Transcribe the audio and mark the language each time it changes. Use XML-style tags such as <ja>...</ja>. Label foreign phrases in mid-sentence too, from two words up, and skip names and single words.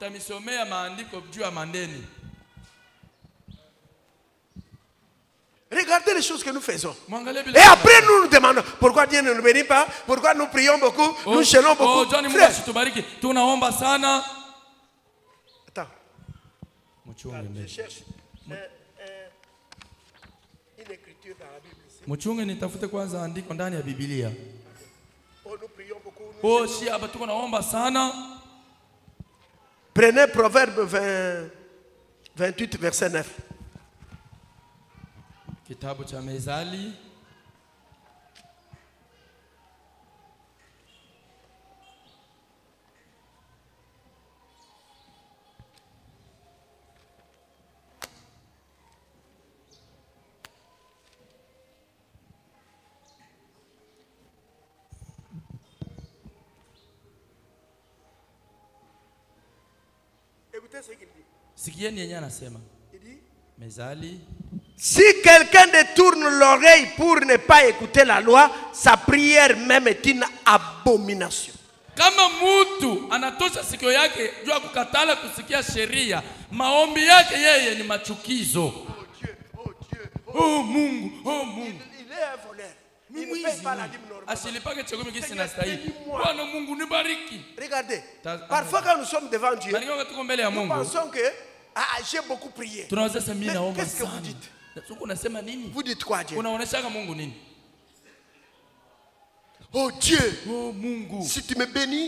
<fr>Regardez les choses que nous faisons. Et après nous nous demandons pourquoi Dieu ne nous bénit pas, pourquoi nous prions beaucoup, nous jeûnons beaucoup. Frère. Attends. Je cherche une écriture dans la Bible.</fr> <sw>Muchunge nitafute kwanza andiko ndani ya Biblia.</sw> <fr>Nous prions beaucoup.</fr> <sw>Si hapa tuko naomba sana.</sw> <fr>Prenez Proverbe 28 verset 9.</fr> <sw>Kitabu cha Mezali.</sw> <fr>Écoutez ce qu'il dit.</fr> <sw>Sikieni yenyewe anasema.</sw> <fr>Il dit, Mezali. si quelqu'un détourne l'oreille pour ne pas écouter la loi, sa prière même est une abomination.</fr> <sw>Kama mtu anatosha sikio yake juu ya kukatala kusikia sheria, maombi yake yeye ni machukizo.</sw> <fr>Oh Dieu, oh Dieu,</fr> <sw>oh Mungu, oh Mungu.</sw> <fr>Il est un voleur. Il ne paye pas la dîme normale. Regardez, parfois quand nous sommes devant Dieu, nous pensons que j'ai beaucoup prié. Mais qu'est-ce que vous dites? Vous dites quoi, Dieu? Oh Dieu, si tu me bénis.</fr>